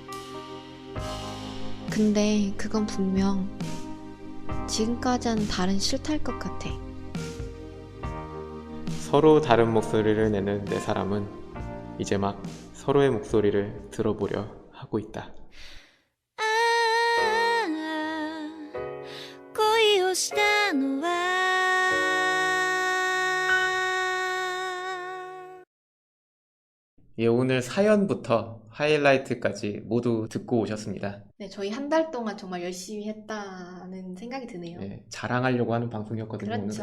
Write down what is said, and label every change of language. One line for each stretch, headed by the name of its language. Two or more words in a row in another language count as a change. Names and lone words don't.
Korean: 근데 그건 분명 지금까지와는 다른 싫다일 것 같아. 서로 다른 목소리를 내는 네 사람은 이제 막 서로의 목소리를 들어보려 하고 있다.
Japanese: 恋をしたのは
Korean: 예, 오늘 사연부터 하이라이트까지 모두 듣고 오셨습니다. 네, 저희 한 달 동안 정말 열심히 했다는 생각이 드네요. 예, 자랑하려고 하는 방송이었거든요. 그렇죠.